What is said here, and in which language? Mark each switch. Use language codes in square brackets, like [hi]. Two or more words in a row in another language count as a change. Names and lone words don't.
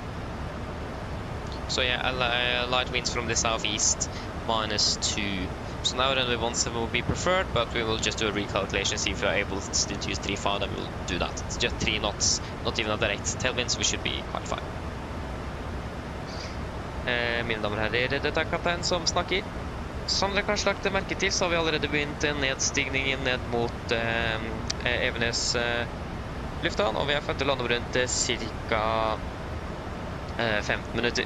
[en] So yeah, light winds from the southeast, -2. So now runway 17 will be preferred, but we will just do a recalculation, see if we are able to still use 3.5, then we'll do that. It's just 3 knots, not even a direct tailwinds, we should be quite fine. [no] Mine damer og herrer, dette er kaptein som snakker. Som dere kanskje lagt merke til, så har vi allerede begynt nedstigningen ned mot Evenes lufthavn, og vi er ferdig å lande rundt ca. 15 minutter.